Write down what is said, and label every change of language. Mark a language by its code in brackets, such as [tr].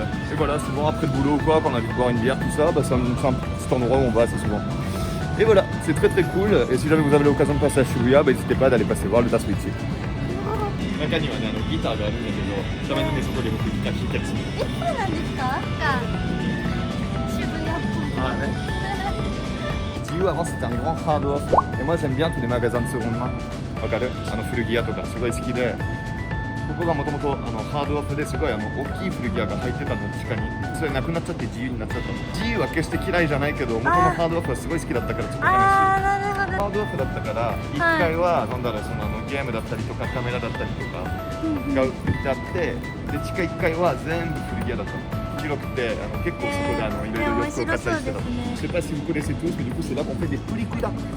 [fr] Et voilà, souvent après le boulot ou quoi, quand on a envie de boire une bière, tout ça, bah, c'est un petit endroit où on va assez souvent. Et voilà, c'est très très cool. Et si jamais vous avez l'occasion de passer à Shibuya, bah, n'hésitez pas d'aller passer voir le Tasuichi. [ja] 中にはね、ギターがあるんだけど、たまにね、そこで僕ギター弾いたりする。そうなんですか？渋谷っぽい。 [fr] Ah ouais. GU avant c'était un grand hard off. Et moi j'aime bien tous les magasins de seconde main. [ja] わかる？古着屋とかすごい好きで。ここがもともとハードオフですごい大きい古着屋が入ってたの地下に。それなくなっちゃって自由になっちゃったの。自由は決して嫌いじゃないけど、元のハードオフはすごい好きだったからちょっと悲しい。なるほど。ハードオフだったから1階はなんだろうそのゲームだったりとかカメラだったりとかが売ってあってで地下1階は全部古着屋だったの広くて結構そこでいろいろ洋服を買ったりしてたの [fr] Je sais pas si vous connaissez tous mais du coup c'est là qu'on fait des pelliculas.